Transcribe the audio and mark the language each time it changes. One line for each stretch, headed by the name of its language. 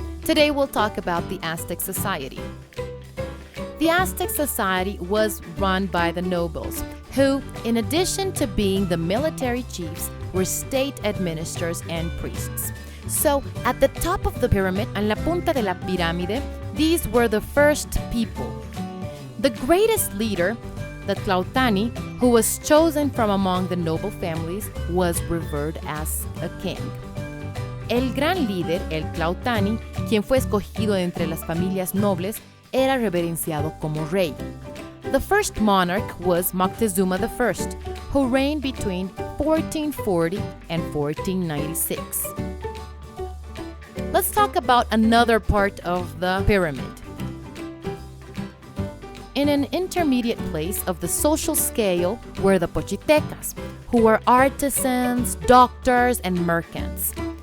English: Today we'll talk about the Aztec Society. The Aztec Society was run by the nobles, who, in addition to being the military chiefs, were state administrators and priests. So, at the top of the pyramid,
Spanish: en la punta de la pirámide,
English: these were the first people. The greatest leader, the Tlautani, who was chosen from among the noble families, was revered as a king.
Spanish: El gran líder, el Tlautani, quien fue escogido entre las familias nobles, era reverenciado como rey.
English: The first monarch was Moctezuma I, who reigned between 1440 and 1496. Let's talk about another part of the pyramid. In an intermediate place of the social scale were the Pochitecas, who were artisans, doctors, and merchants.